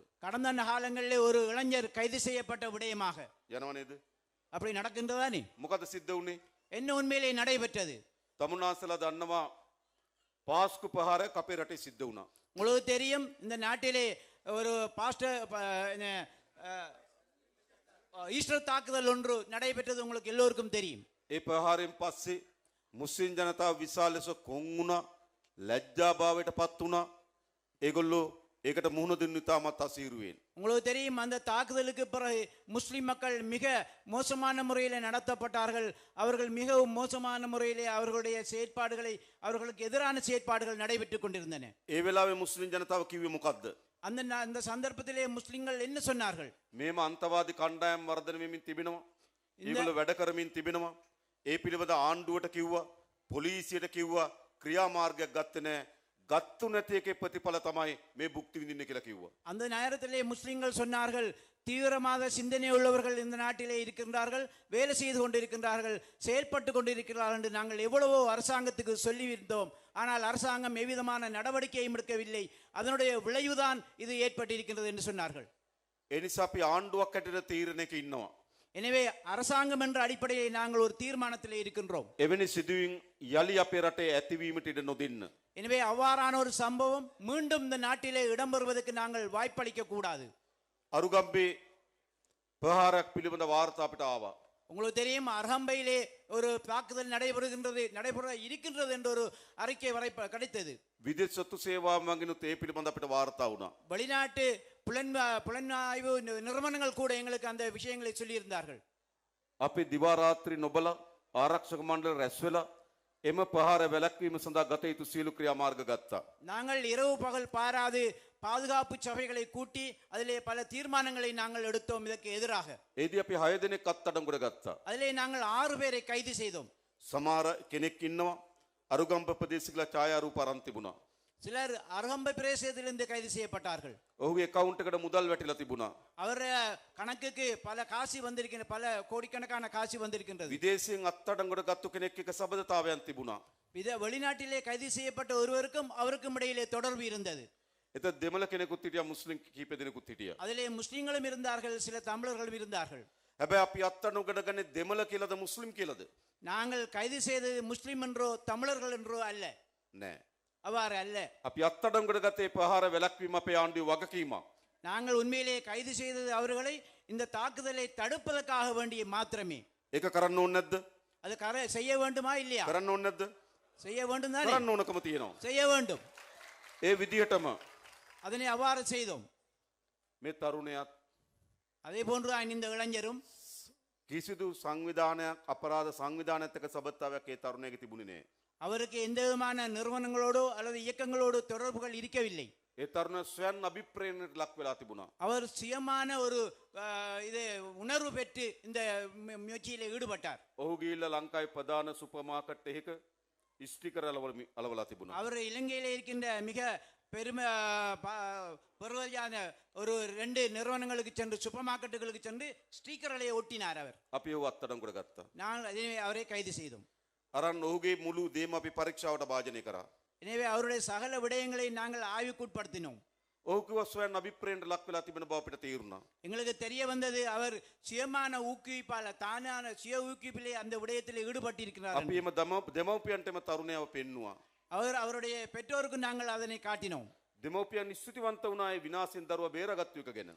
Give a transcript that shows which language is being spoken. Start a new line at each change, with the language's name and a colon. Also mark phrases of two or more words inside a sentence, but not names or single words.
Tamil: கடந்த காலங்களிலே ஒரு இளைஞர் கைது செய்யப்பட்ட விடயமாக
Sinhala: යනව නේද?
Tamil: அப்படி நடக்கின்றதானே?
Sinhala: මොකද සිද්ධ වුනේ?
Tamil: என்ன உண்மையிலே நடைபெற்றது?
Sinhala: තමුන්නාසලා දන්නවා පාස්කු පහරක් අපේ රටේ සිද්ධ වුණා.
Tamil: உங்களுக்கு தெரியும், இந்த நாட்டிலே ஒரு ஈஸ்டர் தாக்குதல் ஒன்று நடைபெற்றது உங்களுக்கு எல்லோருக்கும் தெரியும்.
Sinhala: ඒ ප්‍රහාරයෙන් පස්සේ මුස්ලිම් ජනතාව විශාල ලෙස කොන් වුණා, ලැජ්ජාභාවයට පත් වුණා. ඒගොල්ලෝ ඒකට මුහුණ දෙන්න ඉතාමත් අසීරුවෙන්.
Tamil: உங்களுக்கு தெரியும், அந்த தாக்குதலுக்கு பிறகு முஸ்லிம் மக்கள் மிக மோசமான முறையில் நடத்தப்பட்டார்கள். அவர்கள் மிகவும் மோசமான முறையிலே அவர்களுடைய செயற்பாடுகளை, அவர்களுக்கு எதிரான செயற்பாடுகள் நடைபெற்றுக் கொண்டிருந்தன.
Sinhala: ඒ වෙලාවේ මුස්ලිම් ජනතාව කිව්වේ මොකද්ද?
Tamil: அந்த சந்தர்ப்பத்திலே முஸ்லிம்கள் என்ன சொன்னார்கள்?
Sinhala: මේම අන්තවාදී කණ්ඩායම් වර්ධනය වෙමින් තිබෙනවා. ඒගොල්ලෝ වැඩ කරමින් තිබෙනවා. ඒ පිළිබඳ ආණ්ඩුවට කිව්වා, පොලිසියට කිව්වා, ක්‍රියාමාර්ගයක් ගත්තේ නැහැ. ගත්තු නැති එකේ ප්‍රතිඵල තමයි මේ භුක්ති විඳින්න කියලා කිව්වා.
Tamil: அந்த நேரத்திலே முஸ்லிம்கள் சொன்னார்கள், தீவிரவாத சிந்தனை உள்ளவர்கள் இந்த நாட்டிலே இருக்கின்றார்கள், வேலை செய்து கொண்டிருக்கின்றார்கள், செயல்பட்டு கொண்டிருக்கிறார்கள் என்று நாங்கள் எவ்வளவோ அரசாங்கத்துக்கு சொல்லியிருந்தோம். ஆனால் அரசாங்கம் எவ்விதமான நடவடிக்கையும் எடுக்கவில்லை. அதனுடைய விளைவுதான் இது ஏற்பட்டிருக்கின்றது என்று சொன்னார்கள்.
Sinhala: ඒ නිසා අපි ආණ්ඩුවක් හැටියට තීරණයක ඉන්නවා.
Tamil: எனவே அரசாங்கம் என்ற அடிப்படையில் நாங்கள் ஒரு தீர்மானத்திலே இருக்கின்றோம்.
Sinhala: එවැනි සිදුවීම් යලි අපේ රටේ ඇතිවීමට ඉඩ නොදෙන්න.
Tamil: எனவே அவ்வாறான ஒரு சம்பவம் மீண்டும் இந்த நாட்டிலே இடம்பெறுவதற்கு நாங்கள் வாய்ப்பளிக்க கூடாது.
Sinhala: අරුගම්බේ ප්‍රහාරයක් පිළිබඳ වාර්තා අපිට ආවා.
Tamil: உங்களுக்கு தெரியும், அர்ஹம்பையிலே ஒரு தாக்குதல் நடைபெற இருக்கின்றது என்ற ஒரு அறிக்கை வரை கிடைத்தது.
Sinhala: විදේශ සොත්තු සේවාවන් වගේනුත් ඒ පිළිබඳ අපිට වාර්තා වුණා.
Tamil: வெளிநாட்டு புலனாய்வு நிறுவனங்கள் கூட எங்களுக்கு அந்த விஷயங்களை சொல்லியிருந்தார்கள்.
Sinhala: අපි දිවා රාත්‍රී නොබලා ආරක්ෂක මණ්ඩල රැස් වෙලා එම ප්‍රහාර වැළැක්වීම සඳහා ගත යුතු සියලු ක්‍රියාමාර්ග ගත්තා.
Tamil: நாங்கள் இரவு பகல் பாராது பாதுகாப்பு சபைகளை கூட்டி அதிலே பல தீர்மானங்களை நாங்கள் எடுத்தோம் இதற்கு எதிராக.
Sinhala: ඒදී අපි 6 දෙනෙක් අත්අඩංගුවට ගත්තා.
Tamil: அதிலே நாங்கள் 6 பேரை கைது செய்தோம்.
Sinhala: සමහර කෙනෙක් ඉන්නවා අරුගම්බ ප්‍රදේශිකලා ඡායාරූප අරන් තිබුණා.
Tamil: சிலர் அருகம்பை பிரதேசத்திலிருந்து கைது செய்யப்பட்டார்கள்.
Sinhala: ඔහුගේ account එකට මුදල් වැටිලා තිබුණා.
Tamil: அவர் கணக்குக்கு பல காசு வந்திருக்கின்ற, பல கோடிக்கணக்கான காசு வந்திருக்கின்றது.
Sinhala: විදේශයෙන් අත්අඩංගුවට ගත්තු කෙනෙක් එක්ක සබඳතාවයන් තිබුණා.
Tamil: வெளிநாட்டிலே கைது செய்யப்பட்ட ஒருவருக்கும் அவருக்கும் இடையிலே தொடர்பு இருந்தது.
Sinhala: එතන දෙමළ කෙනෙකුත් හිටියා, මුස්ලිම් කීප දෙනෙකුත් හිටියා.
Tamil: அதிலே முஸ்லிம்களும் இருந்தார்கள், சில தமிழர்களும் இருந்தார்கள்.
Sinhala: හැබැයි අපි අත්අඩංගුවට ගන්නේ දෙමළ කියලාද මුස්ලිම් කියලාද?
Tamil: நாங்கள் கைது செய்தது முஸ்லிம் என்றோ தமிழர்கள் என்றோ அல்ல,
Sinhala: නෑ.
Tamil: அவ்வாறு அல்ல.
Sinhala: අපි අත්අඩංගුවට ගත්තේ ප්‍රහාර වැළැක්වීම අපේ ආණ්ඩුවේ වගකීමක්.
Tamil: நாங்கள் உண்மையிலேயே கைது செய்தது அவர்களை இந்த தாக்குதலை தடுப்பதற்காக வேண்டிய மாத்திரமே.
Sinhala: ඒක කරන්න ඕනේ නැද්ද?
Tamil: அது செய்ய வேண்டுமா இல்லையா?
Sinhala: කරන්න ඕනේ නැද්ද?
Tamil: செய்ய வேண்டும் தானே?
Sinhala: කරන්න ඕනකම තියෙනවා.
Tamil: செய்ய வேண்டும்.
Sinhala: ඒ විදිහටම
Tamil: அதனை அவ்வாறு செய்தோம்.
Sinhala: මේ තරුණයාත්
Tamil: அதே போன்றுதான் இந்த இளைஞரும்
Sinhala: කිසිදු සංවිධානයක් අපරාධ සංවිධානයත් එක්ක සබත්තාවයක් ඒ තරුණයාගේ තිබුණේ නෑ.
Tamil: அவருக்கு எந்த விதமான நிறுவனங்களோடோ அல்லது இயக்கங்களோடு தொடர்புகள் இருக்கவில்லை.
Sinhala: ඒ තරුණයා ස්වයන් අභිප්‍රේරණයට ලක් වෙලා තිබුණා.
Tamil: அவர் சுயமான ஒரு இது உணர்வு பெற்று இந்த முயற்சியில் ஈடுபட்டார்.
Sinhala: ඔහු ගිහිල්ලා ලංකාවේ ප්‍රධාන
English: super market
Sinhala: එකක ස්ටිකර් අලවලා තිබුණා.
Tamil: அவர் இலங்கையில் இருக்கின்ற மிக பெருமையான ஒரு 2 நிறுவனங்களுக்கு சென்று சூப்பர் மார்க்கெட்டுகளுக்கு சென்று ஸ்டிக்கர்களை ஒட்டினார் அவர்.
Sinhala: අපි ඔහු අත්අඩංගුවට ගත්තා.
Tamil: நாங்கள் அவரை கைது செய்தோம்.
Sinhala: අරන් ඔහුගේ මුළු දේම අපි පරීක්ෂාවට භාජනය කරා.
Tamil: எனவே அவருடைய சகல விடயங்களை நாங்கள் ஆய்வுக்குட்படுத்தினோம்.
Sinhala: ඔහු කිව්වා ස්වයන් අභිප්‍රේරණයට ලක් වෙලා තිබෙන බව අපිට තේරුණා.
Tamil: எங்களுக்கு தெரிய வந்தது அவர் சுயமான ஊக்குவிப்பால தானான சுய ஊக்குவிப்பிலே அந்த விடயத்தில் ஈடுபட்டிருக்கிறார்.
Sinhala: අපි එම දෙමව්පියන්ටම තරුණයව පෙන්නුවා.
Tamil: அவருடைய பெற்றோருக்கு நாங்கள் அதனை காட்டினோம்.
Sinhala: දෙමව්පියන් ස්තුතිවන්ත වුණා ඒ විනාශෙන් දරුවා බේරගත්තු එක ගැන.